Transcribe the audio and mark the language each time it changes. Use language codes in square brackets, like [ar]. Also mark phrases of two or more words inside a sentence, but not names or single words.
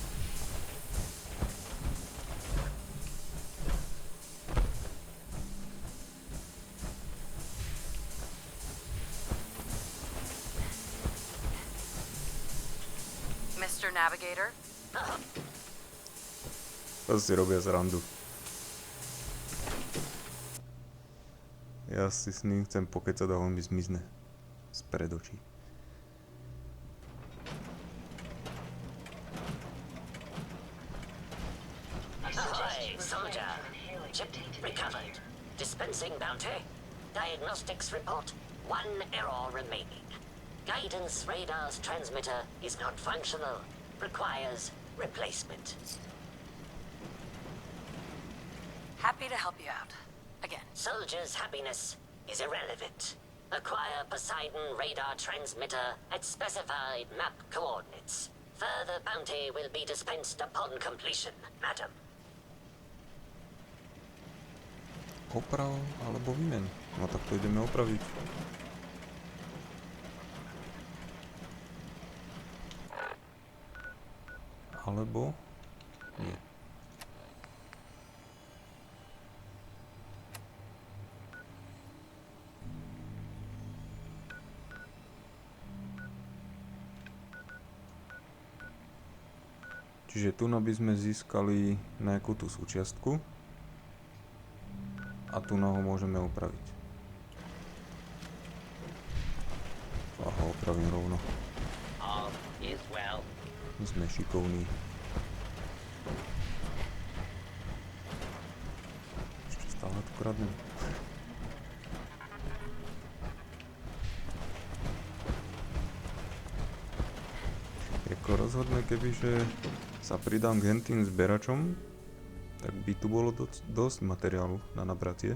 [en] Mr. Navigator? [sk] To si robia srandu. Ja si s ním chcem pokecať a on mi zmizne spred očí. [en] Ahoy, soldier. Chip recovered. Dispensing bounty. Diagnostics report. 1 error remaining. Guidance radar's transmitter is not functional. Requires replacement. Happy to help you out. Again. Soldier's happiness is irrelevant. Acquire Poseidon radar transmitter at specified map coordinates. Further bounty will be dispensed upon completion, madam. [sk] Oprav alebo vymen. No tak to ideme opraviť. Alebo nie. Čiže tu by sme získali nejakú tú súčiastku a tu ho môžeme opraviť. A ho opravím rovno. [en] All is well. [sk] My sme šikovní. Ešte stále tu kradnem. Jako rozhodne, kebyže sa pridám k hentým zberačom, tak by tu bolo dosť materiálu na nabratie.